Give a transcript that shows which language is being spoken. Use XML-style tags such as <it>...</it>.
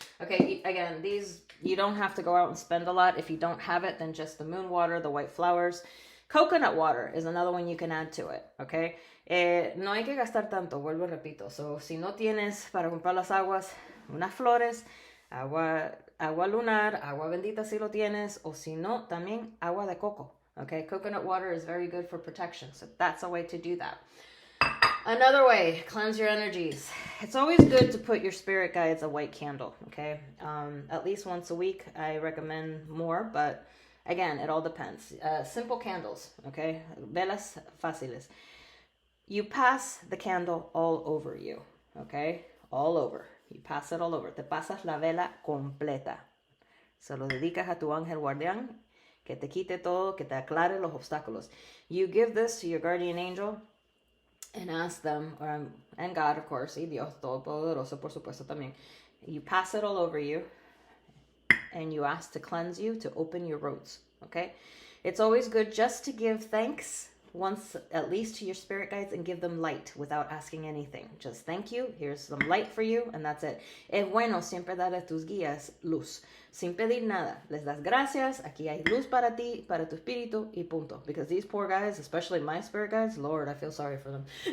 <en>Okay, again, these, you don't have to go out and spend a lot. If you don't have it, then just the moon water, the white flowers. Coconut water is another one you can add to it, okay?</en> <es>No hay que gastar tanto, vuelvo y repito. So, si no tienes para comprar las aguas, unas flores, agua lunar, agua bendita si lo tienes, o si no, también agua de coco, okay?</es> <en>Coconut water is very good for protection, so that's a way to do that. Another way, cleanse your energies. It's always good to put your spirit guides a white candle, okay? At least once a week. I recommend more, but again, it all depends. Simple candles, okay?</en> <es>Velas fáciles.</es> <en>You pass the candle all over you, okay? All over. You pass it all over.</en> <es>Te pasas la vela completa. Se lo dedicas a tu ángel guardián, que te quite todo, que te aclare los obstáculos.</es> <en>You give this to your guardian angel and ask them, and God, of course,</en> <es>y Dios Todopoderoso, por supuesto también.</es> <en>You pass it all over you, and you ask to cleanse you, to open your roads, okay? It's always good just to give thanks once, at least to your spirit guides, and give them light without asking anything. Just thank you, here's some light for you, and that's it.</en> <es>Es bueno siempre darle a tus guías luz, sin pedir nada. Les das gracias, aquí hay luz para ti, para tu espíritu, y punto.</es> <en>Because these poor guys, especially my spirit guides, Lord, I feel sorry for them.</en>